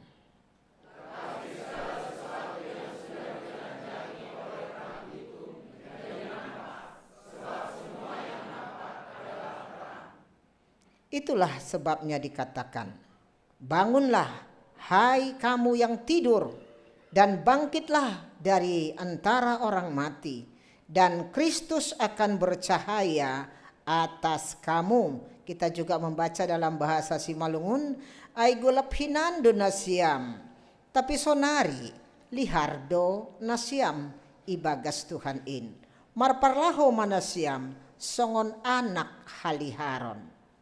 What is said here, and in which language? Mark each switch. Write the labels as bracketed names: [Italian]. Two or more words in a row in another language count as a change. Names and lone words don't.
[Indonesian] Itulah sebabnya dikatakan, bangunlah hai kamu yang tidur, dan bangkitlah dari antara orang mati, dan Kristus akan bercahaya atas kamu. Kita juga membaca dalam bahasa Simalungun, [Batak Simalungun] aigulap hinando nasiam, tapi sonari lihardo nasiam ibagas Tuhan in. Marparlaho manasiam songon anak haliharon.